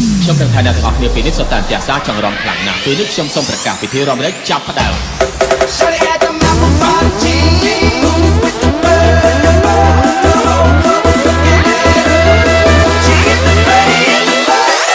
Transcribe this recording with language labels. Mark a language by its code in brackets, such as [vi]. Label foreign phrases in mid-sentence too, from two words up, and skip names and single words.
[km] ខ្ញុំដឹងថាអ្នកទាំងអស់គ្នាពេលនេះសុទ្ធតែអន្ទះសារចង់រំខ្លាំងណាស់ពេលនេះខ្ញុំសូមប្រកាសពិធីរំលែកចាប់ផ្ដើម [en] Shawty at the Apple party. Who's with the bird? She get the bay in the back.